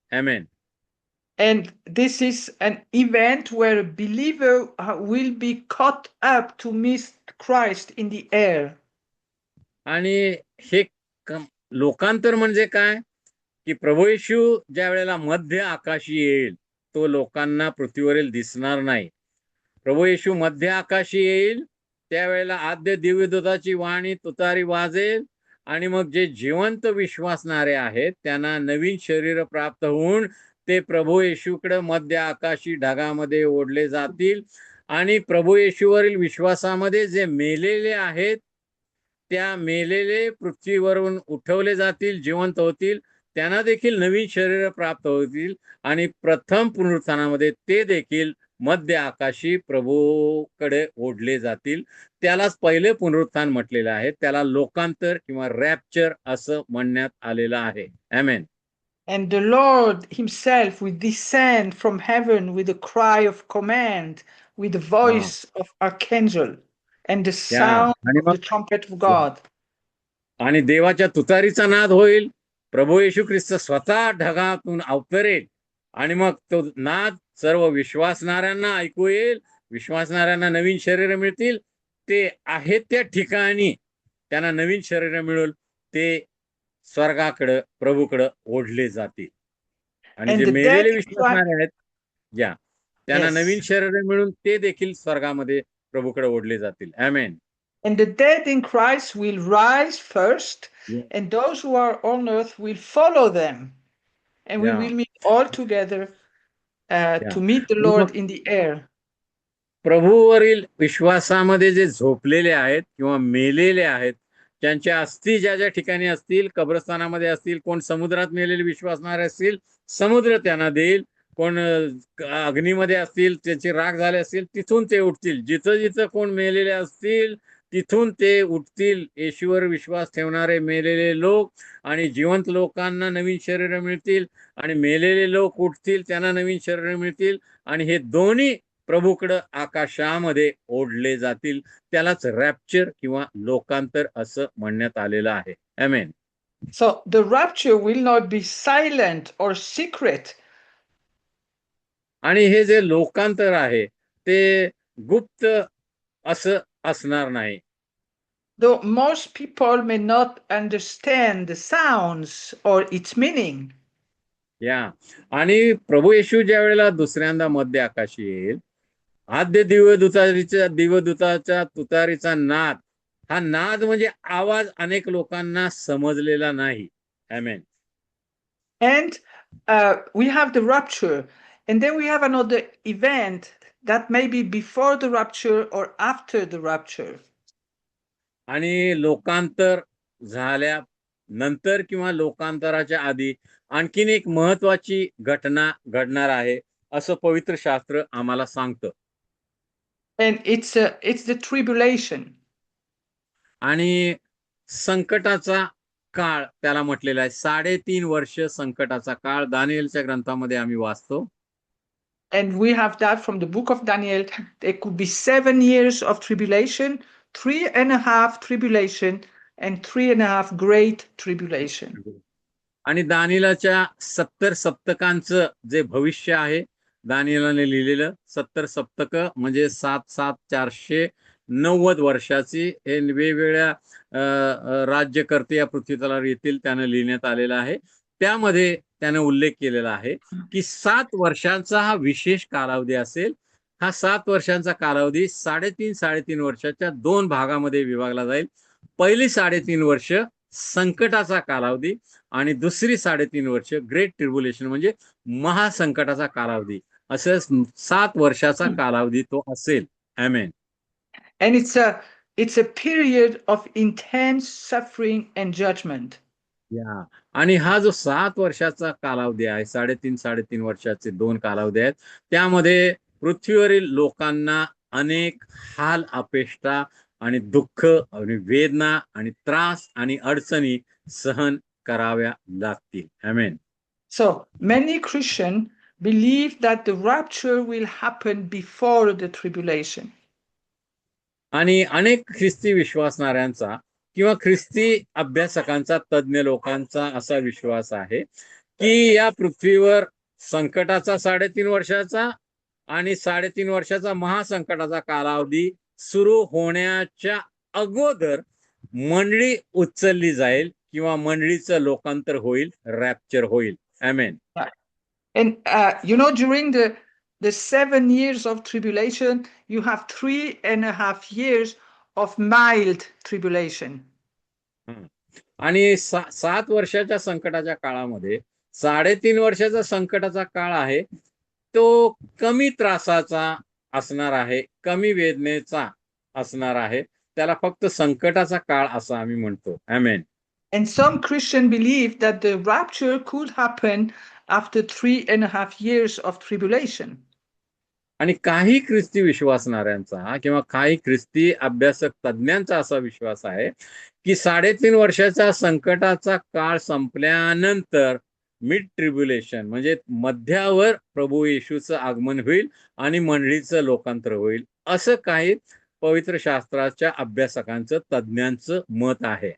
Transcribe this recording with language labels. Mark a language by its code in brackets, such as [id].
[mr] Amen. [en] And this is an event where a believer will be caught up to meet Christ in the air. [mr] आणि हे लोकांतर म्हणजे काय की प्रभू येशू ज्या वेळेला मध्य आकाशी येईल तो लोकांना पृथ्वीवरील दिसणार नाही. प्रभू येशू मध्य आकाशी येईल त्यावेळेला आद्य दिव्यदूताची वाणी तुतारी वाजेल आणि मग जे जिवंत विश्वासणारे आहेत त्यांना नवीन शरीर प्राप्त होऊन ते प्रभू येशूकडे मध्य आकाशी ढगामध्ये ओढले जातील आणि प्रभू येशूवरील विश्वासामध्ये जे मेलेले आहेत त्या मेलेले पृथ्वीवरून उठवले जातील, जिवंत होतील. त्यांना देखील नवीन शरीर प्राप्त होतील आणि प्रथम पुनरुत्थानामध्ये ते देखील मध्य आकाशी प्रभूकडे ओढले जातील. त्यालाच पहिले पुनरुत्थान म्हटलेलं आहे. त्याला लोकांतर किंवा रॅप्चर असं म्हणण्यात आलेलं आहे. आमेन. [en] And the Lord himself will descend from heaven with a cry of command, with the voice of archangel and the sound [mr] आणि [en] of [mr] मग [en] the trumpet of God. [mr] आणि देवाच्या तुतारीचा नाद होईल. प्रभू येशू ख्रिस्त स्वतः ढगातून अवतरेल आणि मग तो नाद सर्व विश्वासणाऱ्यांना ऐकू येईल. विश्वासणाऱ्यांना नवीन शरीर मिळतील. ते आहेत त्या ठिकाणी त्यांना नवीन शरीर मिळेल. ते स्वर्गाकडे प्रभूकडे ओढले जातील. आणि [en] And [mr] जे [en] the dead [mr] मेलेले [en] in Christ, [mr] विश्वासणारे आहेत त्यांना [en] yes. [mr] नवीन शरीर मिळून ते देखील स्वर्गामध्ये प्रभूकडे ओढले जातील. आमेन. [en] And the dead in Christ will rise first, and those who are on earth will follow them. And we will meet all together to meet the Lord in the air. [mr] प्रभूवरील विश्वासामध्ये जे झोपलेले आहेत किंवा मेलेले आहेत, त्यांच्या अस्थी ज्या ज्या ठिकाणी असतील, कब्रस्थानामध्ये असतील, कोण समुद्रात मेलेले विश्वासणारे असतील, समुद्र त्यांना देईल. कोण अग्नीमध्ये असतील, त्यांची राख झाले असतील, तिथून ते उठतील. जिथं जिथं कोण मेलेले असतील तिथून ते उठतील. येशूवर विश्वास ठेवणारे मेलेले लोक आणि जिवंत लोकांना नवीन शरीर मिळतील आणि मेलेले लोक उठतील, त्यांना नवीन शरीर मिळतील आणि हे दोन्ही प्रभूकडे आकाशामध्ये ओढले जातील. त्यालाच रॅप्चर किंवा लोकांतर असं म्हणण्यात आलेलं आहे. आमेन. [en] So the rapture will not be silent or secret. [mr] आणि हे जे लोकांतर आहे ते गुप्त असं असणार नाही. [en] Though most people may not understand the sounds or its meaning. [mr] आणि प्रभू येशू ज्या वेळेला दुसऱ्यांदा मध्य आकाशी येईल, आद्य दिवदूताच्या तुतारीचा नाद, हा नाद म्हणजे आवाज अनेक लोकांना समजलेला नाही. आमेन. [en] And we have the rapture, and then we have another event that may be before the rapture or after the rapture. [mr] आणि लोकांतर झाल्या नंतर किंवा लोकांतराच्या आधी आणखीन एक महत्वाची घटना घडणार आहे असं पवित्र शास्त्र आम्हाला सांगतं. [en] And it's the tribulation. [mr] आणि संकटाचा काळ त्याला म्हटलेला आहे. 3.5 वर्ष संकटाचा काळ दानिएलच्या ग्रंथामध्ये आम्ही वाचतो. [en] And we have that from the book of Daniel. There could be 7 years of tribulation, 3.5 tribulation, and 3.5 great tribulation. [mr] आणि दानिएलच्या 70 सप्तकांचं जे भविष्य आहे, दानिएलने लिहिलेलं 70 सप्तक म्हणजे 7 490 वर्षाची हे वेगवेगळ्या राज्यकर्ते या पृथ्वी तलावर येतील त्यानं लिहिण्यात आलेलं आहे. त्यामध्ये त्याने उल्लेख केलेला आहे की 7 वर्षांचा हा विशेष कालावधी असेल. हा 7 वर्षांचा कालावधी 3.5 वर्षाच्या 2 भागामध्ये विभागला जाईल. पहिली 3.5 वर्ष संकटाचा कालावधी आणि दुसरी 3.5 वर्ष ग्रेट ट्रिब्युलेशन म्हणजे महासंकटाचा कालावधी. असं 7 वर्षाचा कालावधी तो असेल. आमेन. [en] And it's a period of intense suffering and judgment. [mr] आणि हा जो 7 वर्षाचा कालावधी आहे, 3.5 वर्षाचे 2 कालावधी आहेत, त्यामध्ये पृथ्वीवरील लोकांना अनेक हाल अपेष्टा आणि दुःख आणि वेदना आणि त्रास आणि अडचणी सहन कराव्या लागतील. आमेन. [en] So many Christians believe that the rapture will happen before the tribulation. [mr] आणि अनेक ख्रिस्ती विश्वासणाऱ्यांचा किंवा ख्रिस्ती अभ्यासकांचा, तज्ञ लोकांचा असा विश्वास आहे की या पृथ्वीवर संकटाचा 3.5 वर्षाचा आणि 3.5 वर्षाचा महासंकटाचा कालावधी सुरू होण्याच्या अगोदर मंडळी उचलली जाईल किंवा मंडळीचं लोकांतर होईल, रॅप्चर होईल. आमेन. [en] And during the 7 years of tribulation, you have 3.5 years of mild tribulation. [mr] आणि 7 वर्षाच्या संकटाच्या काळामध्ये 3.5 वर्षाचा संकटाचा काळ आहे तो कमी त्रासाचा असणार आहे, कमी वेदनेचा असणार आहे. त्याला फक्त संकटाचा काळ असं आम्ही म्हणतो. आमेन. [en] And some Christians believe that the rapture could happen after 3.5 years of tribulation. [mr] आणि काही ख्रिस्ती विश्वासणाऱ्यांचा किंवा काही ख्रिस्ती अभ्यासक तज्ज्ञांचा असा विश्वास आहे की 3.5 वर्षाचा संकटाचा काळ संपल्यानंतर मिड ट्रिब्युलेशन म्हणजे मध्यावर प्रभू येशूचं आगमन होईल आणि मंडळीचं लोकांतर होईल, असं काही पवित्र शास्त्राच्या अभ्यासकांचं तज्ज्ञांचं मत आहे.